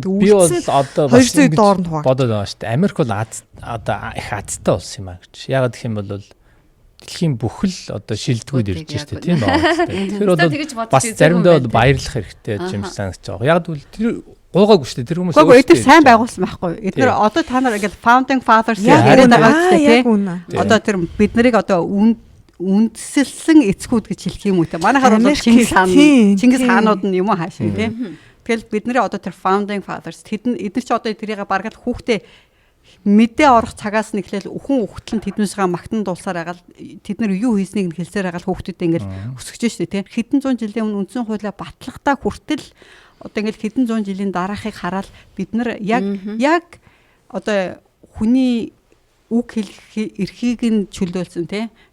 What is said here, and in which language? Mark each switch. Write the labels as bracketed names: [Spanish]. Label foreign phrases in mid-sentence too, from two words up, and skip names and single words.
[Mongolian] Тэгээд би бол одоо бас ингэж бодоод байгаа шүү дээ. Америк бол одоо их азтай улс юм аа гэж. Ягаад гэх юм бол дэлхийн бүхэл одоо шилдэгүүд ирж шүү дээ тийм байна. Тэгэхээр бол бас заримдаа бол баярлах хэрэгтэй юм шиг санагдаж байгаа. Яг л тэр гуугаагүй шүү дээ тэр хүмүүс. Гуугүй эдгээр сайн байгуулсан байхгүй. Эдгээр одоо та нар ингээд [English] founding fathers [Mongolian] яриад байгаа шүү дээ тийм. Одоо тэр бид нарыг одоо үндсэлсэн эцгүүд гэж хэлэх юм уу те. Манайхаар бол Чингис хаанууд нь юм уу хаашаа тийм. Тэгэл бидний одоо тэр [English] founding fathers [Mongolian] эдгээр чи одоо тэрийг бараг л хүүхдээ мэдээ орох цагаас нь эхлээл үхэн тэднээсээ магтан дуулсаар агаал тэд нар юу хийснийг нь хэлсээр агаал хүүхдүүдэд ингээд өсгөж штэ тийм. Хэдэн зуун жилийн өмнө үндсэн хуулиа батлахтаа хүртэл одоо ингээд хэдэн зуун жилийн дараахыг хараад бид нар яг одоо хүний үг хэлэх эрхийг нь чөлөөлсөн тийм.